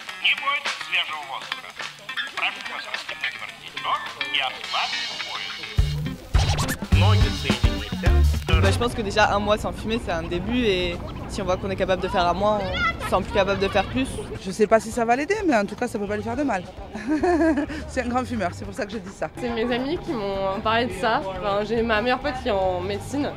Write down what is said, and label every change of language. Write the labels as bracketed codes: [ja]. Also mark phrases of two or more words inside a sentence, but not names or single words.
[ru] требует свежего воздуха. Прошу вас расстегнуть воротничок и ослабить пояс. Ноги соедините. [fr] Je pense que déjà un mois sans fumer c'est un début et si on voit qu'on est capable de faire un mois, on se sent plus capable de faire plus. Je ne sais pas si ça va l'aider, mais en tout cas ça ne peut pas lui faire de mal. C'est un grand fumeur, c'est pour ça que je dis ça. C'est mes amis qui m'ont parlé de ça. Enfin, j'ai ma meilleure pote qui est en médecine.